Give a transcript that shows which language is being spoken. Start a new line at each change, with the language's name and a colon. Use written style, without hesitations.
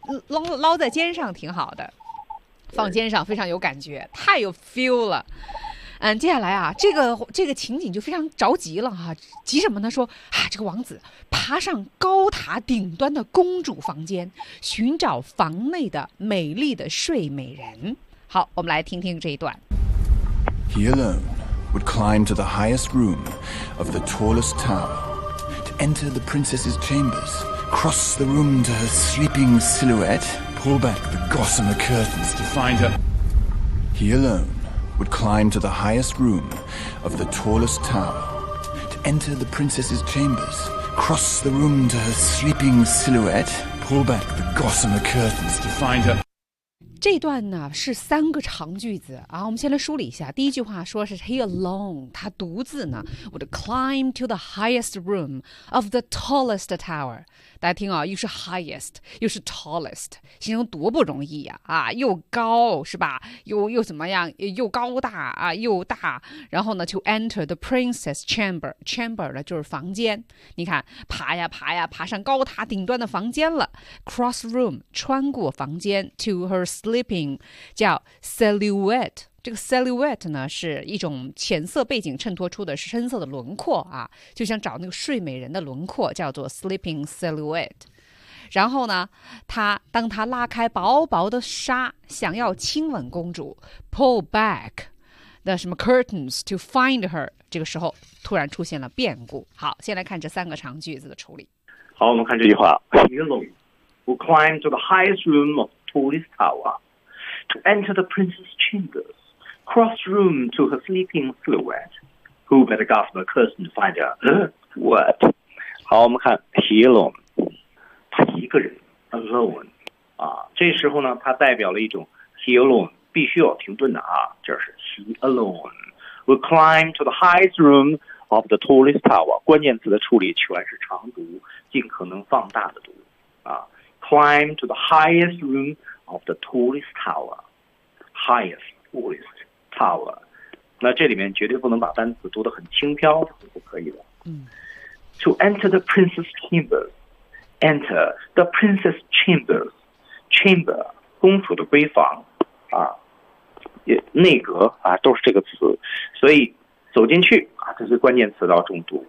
Chinese: 捞在肩上挺好的，放肩上非常有感觉，太有 feel 了。嗯，接下来啊，这个情景就非常着急了哈、啊，急什么呢？说啊，这个王子爬上高塔顶端的公主房间，寻找房内的美丽的睡美人。好，我们来听听这一段。
English: He alone would climb to the highest room of the tallest tower to enter the princess's chambers. Cross the room to her sleeping silhouette, pull back the gossamer curtains to find her. He alone would climb to the highest room of the tallest tower, to enter the princess's chambers, cross the room to her sleeping silhouette, pull back the gossamer curtains to find her.
Chinese: 这段呢是三个长句子啊，我们先来梳理一下。第一句话说是
English: he alone，
Chinese: 他独自呢
English: would climb to the highest room of the tallest tower。
Chinese: 大家听啊，又是 highest， 又是 tallest， 形容多不容易呀 啊又高是吧？又怎么样？又高大啊，又大。然后呢 ，to enter the princess chamber 呢就是房间。你看，爬呀爬呀，爬上高塔顶端的房间了。
English: Cross room，
Chinese: 穿过房间
English: ，to her sleeping，
Chinese: 叫
English: silhouette。
Chinese: 这个 silhouette 呢是一种浅色背景衬托出的深色的轮廓啊，就像找那个睡美人的轮廓，叫做 sleeping silhouette。然后呢，当他拉开薄薄的纱想要亲吻公主，
English: pull back the
Chinese: 什么
English: curtains to find her，
Chinese: 这个时候突然出现了变故。好，先来看这三个长句子的处理。好，我们看这句话。
English: He alone will climb to the highest room of the tallest tower to enter the princess chambersCross room to her sleeping silhouette. Who better gossamer curtain to find her? What?
Chinese: 好，我们看
English: he alone.
Chinese: 他一个人 alone. 啊，这时候呢，它代表了一种 he alone 必须要停顿的啊，就是
English: he alone will climb to the highest room of the tallest tower.
Chinese: 关键词的处理全是长读，尽可能放大的读啊。
English: Climb to the highest room of the tallest tower. Highest, tallest.
Chinese: Tower， 那这里面绝对不能把单词读得很轻飘，不可以的。
English: To enter the princess chambers， enter the princess chambers，
Chinese: chamber 公主的闺房啊，内阁啊，都是这个词，所以走进去啊，这些关键词要重读。